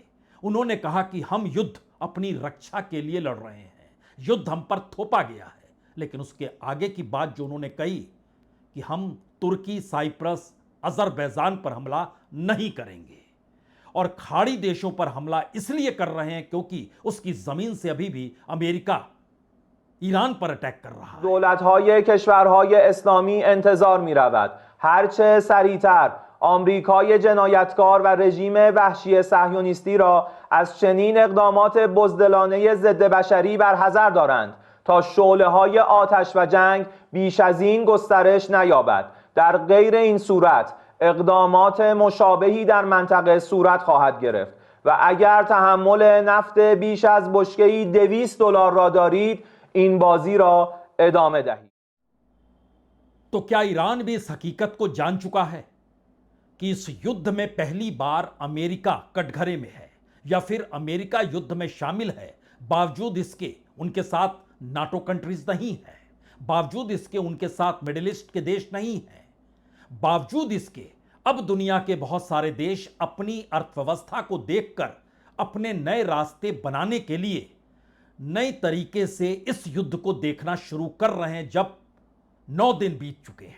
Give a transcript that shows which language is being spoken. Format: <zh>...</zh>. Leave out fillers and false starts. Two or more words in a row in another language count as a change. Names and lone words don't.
<hi>उन्होंने कहा कि हम युद्ध अपनी रक्षा के लिए लड़ रहे हैं, युद्ध हम पर थोपा गया है, लेकिन उसके आगे की बात जो उन्होंने कही कि हम तुर्की, साइप्रस, अजरबैजान पर हमला नहीं करेंगे और खाड़ी देशों पर हमला इसलिए कर रहे हैं क्योंकि उसकी जमीन से अभी भी अमेरिका ईरान पर अटैक कर रहा है।</hi> <fa>दौलत‌های کشورهای اسلامی انتظار می‌رود هرچه سریعتر آمریکای جنایتکار و رژیم وحشی صهیونیستی را از چنین اقدامات بزدلانه ضد بشری برحذر دارند تا شعله‌های آتش و جنگ بیش از این گسترش نیابد. در غیر این صورت اقدامات مشابهی در منطقه صورت خواهد گرفت و اگر تحمل نفت بیش از بشکه‌ای $200 را دارید این بازی را ادامه دهید.</fa> <hi>तो क्या ईरान भी इस हकीकत को जान चुका है कि इस युद्ध में पहली बार अमेरिका कटघरे में है या फिर अमेरिका युद्ध में शामिल है, बावजूद इसके उनके साथ</hi> <en>NATO countries</en> <hi>नहीं है, बावजूद इसके उनके साथ मिडिल ईस्ट के देश नहीं है, बावजूद इसके अब दुनिया के बहुत सारे देश अपनी अर्थव्यवस्था को देखकर अपने नए रास्ते बनाने के लिए नए तरीके से इस युद्ध को देखना शुरू कर रहे हैं जब 9 दिन बीत चुके हैं।</hi>